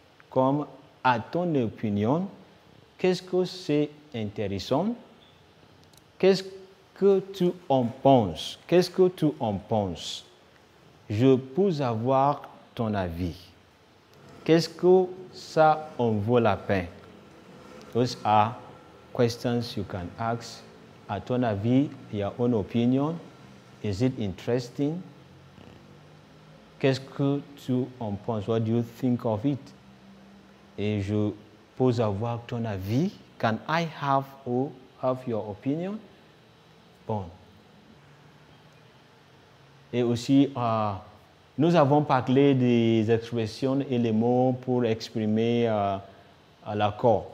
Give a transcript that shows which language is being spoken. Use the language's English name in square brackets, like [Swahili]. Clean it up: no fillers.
[French] Comme à ton opinion, qu'est-ce que c'est intéressant? Qu'est-ce que tu en penses? Qu'est-ce que tu en penses? Je peux avoir ton avis. Qu'est-ce que ça en vaut la peine? [English] Those are questions you can ask. [French] À ton avis, [English] your own opinion, is it interesting? [French] Qu'est-ce que tu en penses? [English] What do you think of it? [French] Et je peux avoir ton avis. [English] Can I have your opinion? [French] Bon. Et aussi, nous avons parlé des expressions et les mots pour exprimer l'accord.